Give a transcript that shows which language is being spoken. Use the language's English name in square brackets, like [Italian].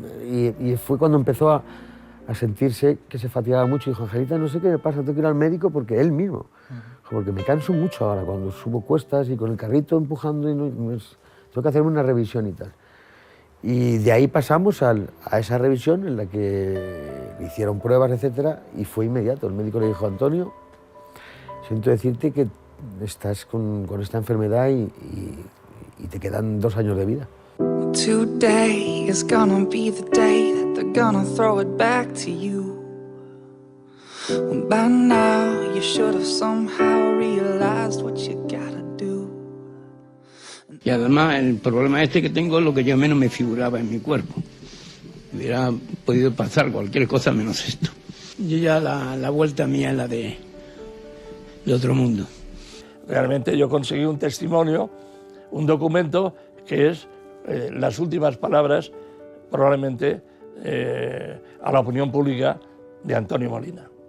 [Spanish] Y fue cuando empezó a sentirse que se fatigaba mucho y dijo, Angelita, no sé qué me pasa, tengo que ir al médico porque él mismo, porque me canso mucho ahora cuando subo cuestas y con el carrito empujando y tengo que hacerme una revisión y tal. Y de ahí pasamos a esa revisión en la que le hicieron pruebas, etcétera, y fue inmediato. El médico le dijo, Antonio, siento decirte que estás con esta enfermedad y te quedan 2 años de vida. [English] Today is gonna be the day that they're gonna throw it back to you. Well, by now you should have somehow realized what you gotta do. [Spanish] Y además el problema que tengo es lo que yo menos me figuraba en mi cuerpo. Hubiera podido pasar cualquier cosa menos esto. Yo ya la vuelta mía es la de otro mundo. Realmente yo conseguí un testimonio, un documento que es las últimas palabras, probablemente, a la opinión pública de Antonio Molina.